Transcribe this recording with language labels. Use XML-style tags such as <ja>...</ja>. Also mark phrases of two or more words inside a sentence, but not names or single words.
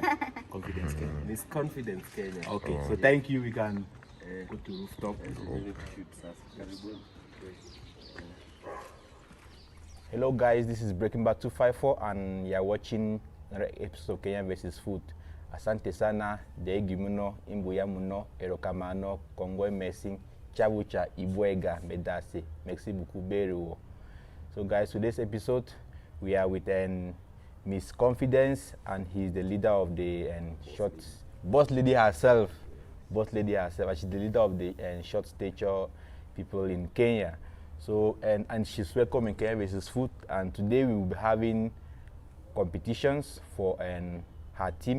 <en>Confidence Kenya. Miss Confidence Kenya. Okay. So thank you. We can go to rooftop. Hello guys, this is Breaking Back 254 and you're watching another episode of Kenya vs Food.</en> <sw>Asante sana, deegi muno, imbuya muno, erokamano, kongwe messing, chavucha, ibwega, medase,</sw> <fr>merci beaucoup beruo.</fr> <en>So guys, today's episode, we are with Miss Confidence and he's the leader of the short, boss lady herself, and she's the leader of the short stature people in Kenya. So and she's welcome in Kenya vs Food, and today we will be having competitions for her team.</en>